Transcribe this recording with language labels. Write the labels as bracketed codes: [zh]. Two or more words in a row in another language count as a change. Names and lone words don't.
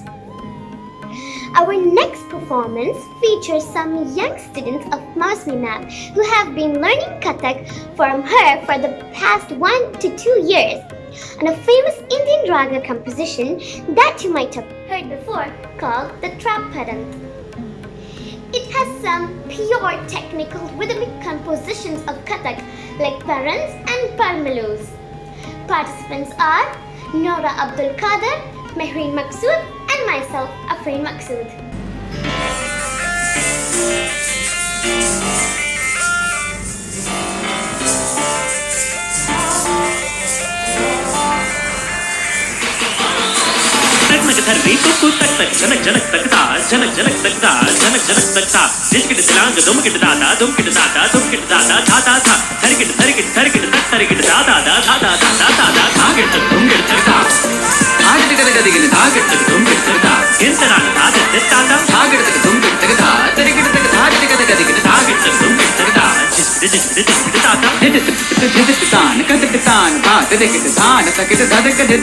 [en] Our next performance features some young students of Mausmi Ma'am who have been learning Kathak from her for the past 1 to 2 years on a famous Indian raga composition that you might have heard before called the Trapadam. It has some pure technical rhythmic compositions of Kathak like Parans and Parmalus. Participants are Nora Abdul Qadir, Mehreen Maqsood and myself, Afreen Maqsood. धर्री कुकु तक तक जनक जनक तकता जनक जनक तकता जनक जनक तकता दिशकिट दिलांग दुमकिट दादा दुमकिट दादा दुमकिट दादा धाता था धरकिट धरकिट धरकिट तक धरकिट दादा दादा दादा दादा धागिट तक दुमकिट तकता धागिट तक गदिगिन धागिट तक दुमकिट तकता गिनतरान दादा दित्ताता धागिट तक दुमकिट तकता धरकिट तक धागिट तक गदिगिन धागिट तक दुमकिट तकता जिसकिट दादा दित तान कदित तान बात दिकिट तान तकिट धदक दित